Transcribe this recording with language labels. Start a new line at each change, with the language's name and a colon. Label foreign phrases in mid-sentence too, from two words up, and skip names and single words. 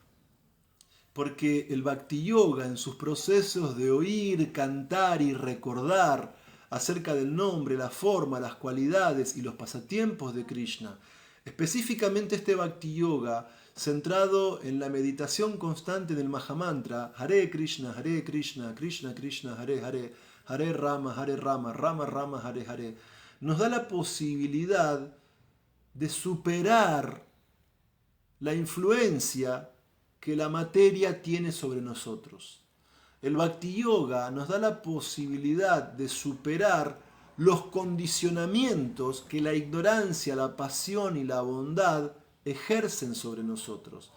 Spanish: porque el Bhakti Yoga en sus procesos de oír, cantar y recordar acerca del nombre, la forma, las cualidades y los pasatiempos de Krishna, específicamente este Bhakti Yoga centrado en la meditación constante del Mahamantra
Sanskrit: Hare Krishna, Krishna Krishna, Hare Hare, Hare Rama, Rama Rama, Hare Hare,
Spanish: nos da la posibilidad de superar la influencia que la materia tiene sobre nosotros. El Bhakti Yoga nos da la posibilidad de superar los condicionamientos que la ignorancia, la pasión y la bondad ejercen sobre nosotros.